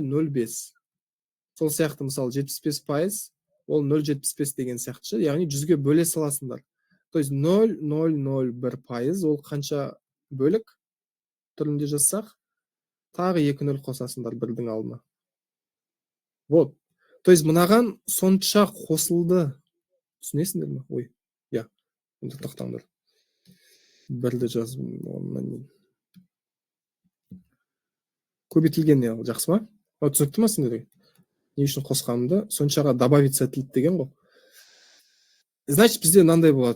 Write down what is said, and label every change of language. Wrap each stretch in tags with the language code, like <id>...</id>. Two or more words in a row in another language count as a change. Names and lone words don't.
<kk>0,5. Сол сияқты, мысалы, 75%, ол 0,75 деген сияқты, яғни 100-ге бөле саласыңдар.</kk> <ru>То есть</ru> <kk>0,001%, ол қанша бөлік түрінде жазсақ, тағы 2 0 қосасыңдар бірдің алдына. Вот.</kk> <ru>То есть</ru> <kk>мынаған сонша қосылды. Түсінесіңдер ме? Ой, енді тоқтаңдар. Бірді жазым, оннан көбейтілген жақсы ма? Түсінікті ма сендерге? Не үшін қосқанымды? Соншаға добавиться етілді деген ғой. Значит, бізде мынандай болады.</kk>